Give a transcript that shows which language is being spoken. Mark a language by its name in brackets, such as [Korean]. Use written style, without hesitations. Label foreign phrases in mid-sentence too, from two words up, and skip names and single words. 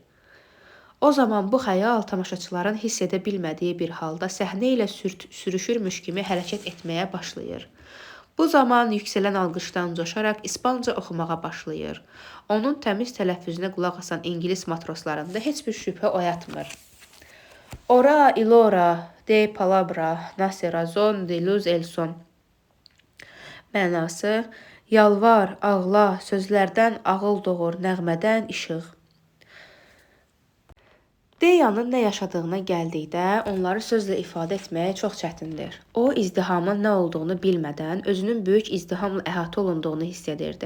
[Azerbaijani] O zaman bu xəyal tamaşaçıların hiss edə bilmədiyi bir halda səhnə ilə sürüşürmüş kimi hərəkət etməyə başlayır. Bu zaman yüksələn alqışdan coşaraq İspanca oxumağa başlayır. Onun təmiz tələffüzünə qulaq asan İngilis matroslarında heç bir şübhə oyatmır. [Spanish] Ora ilora de palabra nace razón de luz el son. [Azerbaijani] Mənası: yalvar, ağla, sözlərdən ağıl doğur, nəğmədən işıq. Deyanın nə yaşadığına gəldikdə onları sözlə ifadə etmək çox çətindir. O, izdihamın nə olduğunu bilmədən özünün böyük izdihamla əhatə olunduğunu hiss edirdi.